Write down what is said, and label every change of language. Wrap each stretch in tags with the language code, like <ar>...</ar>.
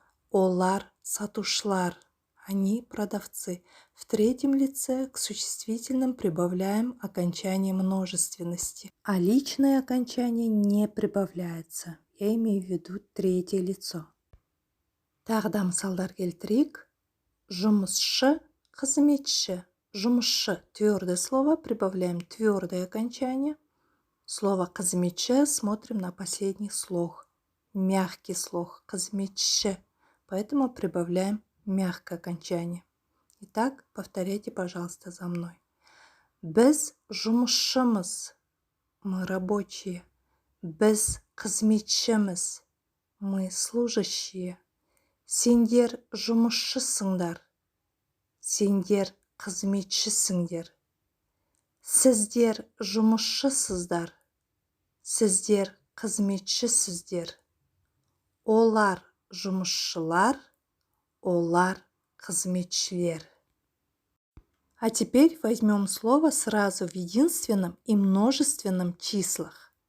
<kk>Олар сатушлар, они продавцы.</kk> <ru>В третьем лице к существительным прибавляем окончание множественности, а личное окончание не прибавляется. Я имею в виду третье лицо.</ru> <kk>Тағы да мысалдар келтірейік.</kk> <ru>Жұмысшы, қызметші. Жұмысшы – твердое слово, прибавляем твердое окончание. Слово «қызметші» смотрим на последний слог. Мягкий слог «қызметші». Поэтому прибавляем мягкое окончание. Итак, повторяйте, пожалуйста, за мной.</ru> <kk>Біз жұмысшымыз, мы рабочие. Біз қызметшіміз, мы служащие. Сендер жұмысшысыңдар, сендер қызметшісіңдер. Сіздер жұмысшысыздар, сіздер қызметшісіздер. Олар жұмысшылар, олар қызметшілер.</kk> <ru>А теперь возьмем слово сразу в единственном и множественном числах.</ru>